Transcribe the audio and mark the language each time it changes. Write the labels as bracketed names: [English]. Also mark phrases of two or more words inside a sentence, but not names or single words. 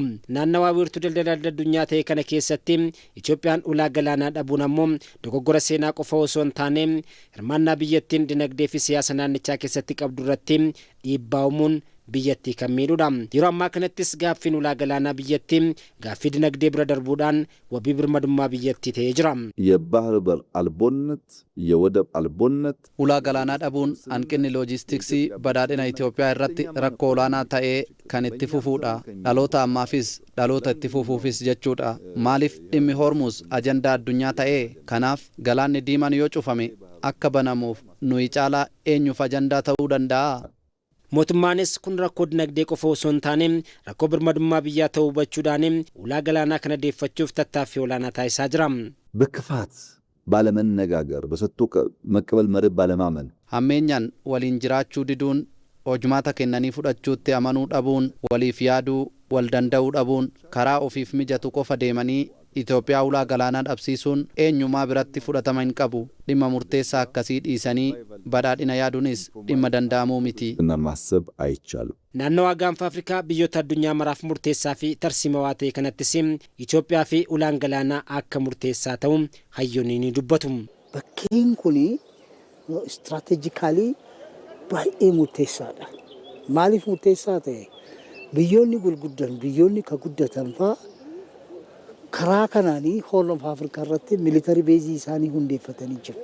[Oromo] Naannawaa wiirtuu daldala addunyaa ta'e kana keessatti Itoophiyaan ulaa galaanaa dhabuun ammoo dogoggora seenaa qofa osoo hin taane hirmaannaa biyyattiin dinagdee fi siyaasa naannichaa keessatti qabdu irratti dhiibbaa uumuun biyyattii kan miidhudha. Yeroo ammaa kanattis gaaffiin ulaa galaanaa biyyattii gaaffii dinagdee bira darbuudhaan wabii birmadummaa biyyattii ta'ee jira. [Amharic] የባህር በር አልቦነት የወደብ አልቦነት [Oromo] ulaa galaanaa dhabuun hanqinni loojistiksii badhaadhina Itoophiyaa irratti rakkoo olaanaa ta'ee kan itti fufuudha. Dhaloota ammaafis dhaloota itti fufuufis jechuudha. Maaliif dhimmi Hormuz ajandaa addunyaa ta'ee kanaaf galaanni diimaan yoo cufame akka banamuuf nuyi caalaa eenyuuf ajandaa ta'uu danda'a? Mootummaanis kun rakkoo dinagdee qofa osoo hin taane rakkoo birmadummaa biyyaa ta'uu hubachuudhaan ulaa galaanaa kana deeffachuuf tattaaffii olaanaa taasisaa jira. [Amharic] በክፋት ባለመነጋገር በሰጥቶ መቀበል መርህ ባለማመን [Oromo] hammeenyaan waliin jiraachuu diduun hojmaata kennanii fudhachuutti amanuu dhabuun waliif yaaduu wal danda'uu dhabuun karaa ofiif mijatu qofa deemanii Itoophiyaa ulaa galaanaa dhabsiisuun eenyumaa biratti fudhatama hin qabu. Dhimma murteessaa akkasii dhiisanii badhaadhina yaaduunis dhimma danda'amuu miti. [Amharic] እና ማሰብ አይቻልም። [Oromo] Naannawaa gaanfa Afrikaa biyyoota addunyaa maraaf murteessaa fi tarsiimawaa ta'e kanattis Itoophiyaa fi ulaan galaanaa akka murteessaa ta'u hayyoonni ni dubbatu. Bakkeen kun istiraatejikaalii baay'ee murteessaadha. Maaliif murteessaa ta'e? Biyyoonni gurguddan biyyoonni ka guddatan fa'a karaa kanaanii Horn of Afrikaa irratti military beezii isaanii hundeeffatanii jiru.